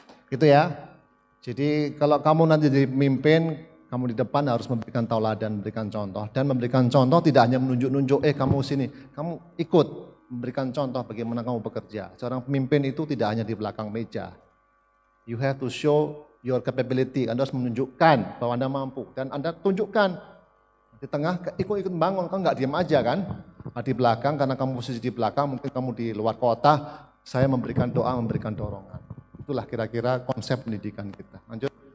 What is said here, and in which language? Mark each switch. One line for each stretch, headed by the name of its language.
Indonesian: Gitu ya. Jadi kalau kamu nanti jadi pemimpin, kamu di depan harus memberikan tauladan, memberikan contoh. Dan memberikan contoh tidak hanya menunjuk-nunjuk, kamu sini, kamu ikut memberikan contoh bagaimana kamu bekerja. Seorang pemimpin itu tidak hanya di belakang meja.
English: You have to show your capability.
Indonesian: Anda harus menunjukkan bahwa Anda mampu. Dan Anda tunjukkan di tengah, ikut membangun, kamu nggak diam aja kan. Di belakang, karena kamu posisi di belakang, mungkin kamu di luar kota, saya memberikan doa, memberikan dorongan. Itulah kira-kira konsep pendidikan kita. Lanjut.